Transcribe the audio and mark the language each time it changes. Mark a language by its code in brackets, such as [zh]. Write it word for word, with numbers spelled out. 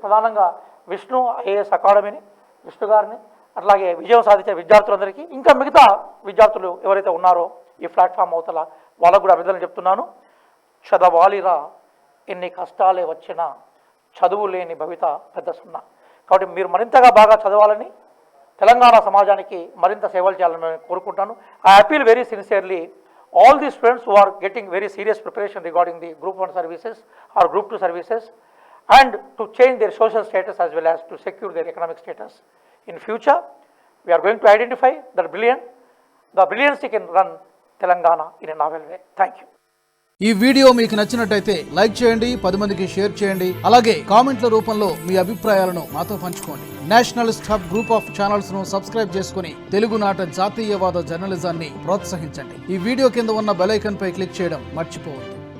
[te] ప్రధానంగా విష్ణు ఐఏఎస్ అకాడమీని, విష్ణు గారిని, అట్లాగే విజయం సాధించే విద్యార్థులందరికీ, ఇంకా మిగతా విద్యార్థులు ఎవరైతే ఉన్నారో ఈ ప్లాట్ఫామ్ అవతల వాళ్ళకు కూడా అభినందనలు చెప్తున్నాను. చదవాలిరా, ఎన్ని కష్టాలే వచ్చినా చదువు లేని భవిత పెద్ద సున్నా. కాబట్టి మీరు మరింతగా బాగా చదవాలని, తెలంగాణ సమాజానికి మరింత సేవలు చేయాలని నేను కోరుకుంటాను. [en] I appeal very sincerely all the students who are getting very serious preparation regarding the group one services or group two services, and to change their social status as well as to secure their economic status in future. We are going to identify the brilliant the brilliancy can run Telangana in a novel way. Thank you. [te] ఈ video మీకు నచ్చినట్లయితే like చేయండి, పది మందికి share చేయండి, అలాగే కామెంట్ల రూపంలో మీ అభిప్రాయాలను మాతో పంచుకోండి. National staff group of channels ను సబ్స్క్రైబ్ చేసుకుని తెలుగునాట జాతీయవాద జర్నలిజాన్ని ప్రోత్సహించండి. ఈ వీడియో కింద ఉన్న బెల్ ఐకాన్ పై క్లిక్ చేయడం మర్చిపోవద్దు.